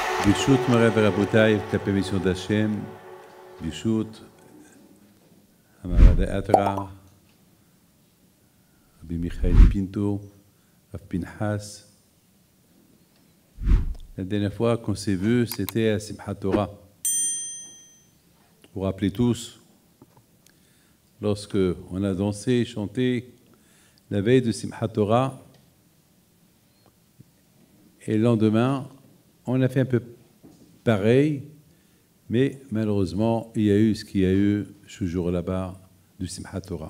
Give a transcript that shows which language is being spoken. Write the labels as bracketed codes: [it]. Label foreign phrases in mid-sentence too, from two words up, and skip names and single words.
[he] ברשות מוריי ורבותיי, [fr] avec la permission d'Hachem, [he] ברשות המרא דאתרא, רבי מיכאל פינטו, רב פנחס. [fr] La dernière fois qu'on s'est vu, c'était à Simchat Torah. Vous vous rappelez tous, lorsque on a dansé et chanté la veille de Simchat Torah, et le lendemain, on a fait un peu pareil, mais malheureusement, il y a eu ce qu'il y a eu ce jour là-bas de Simchat Torah.